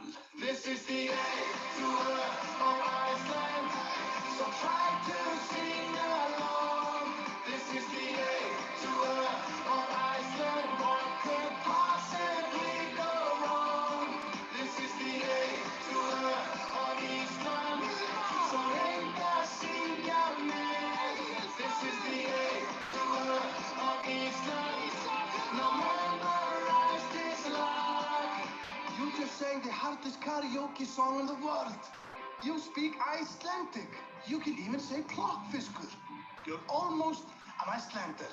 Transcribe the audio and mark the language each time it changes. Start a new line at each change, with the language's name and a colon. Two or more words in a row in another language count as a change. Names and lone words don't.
English: This is the A tour of Iceland, so try to sing along. This is the A tour of Iceland, what could possibly go wrong? This is the A tour of Ísland, so
Icelandic: reynda að syngja með.
English: This is the A tour of Ísland, now memorize this lag. You just sang the hardest karaoke song in the world. You speak Icelandic. You can even say plokkfiskur. You're almost an Icelander.